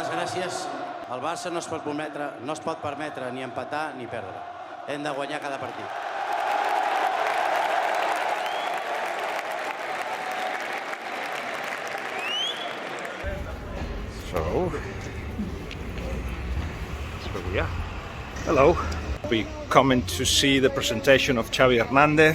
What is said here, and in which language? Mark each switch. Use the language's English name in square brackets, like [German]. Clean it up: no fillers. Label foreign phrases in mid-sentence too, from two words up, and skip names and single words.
[Catalan] gràcies. El Barça no es pot permetre ni empatar ni perdre. Hem de guanyar cada partit. [English] So, that's where we are. Hello. We coming to see the presentation of Xavi Hernandez.